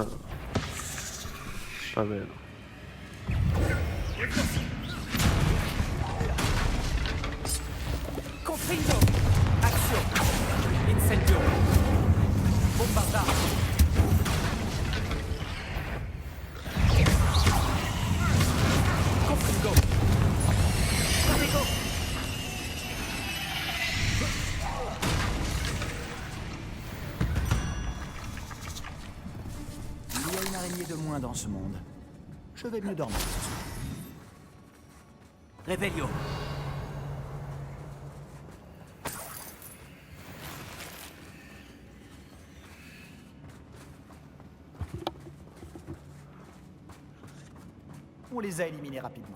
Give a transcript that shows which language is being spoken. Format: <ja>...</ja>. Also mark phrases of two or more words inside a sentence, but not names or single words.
<fr>Pas belle. Confringo. Action. Incendio. Bombarda. Confringo. Confringo. Il y a une araignée de moins dans ce monde. Je vais mieux dormir ce soir. Revelio. On les a éliminés rapidement.</fr>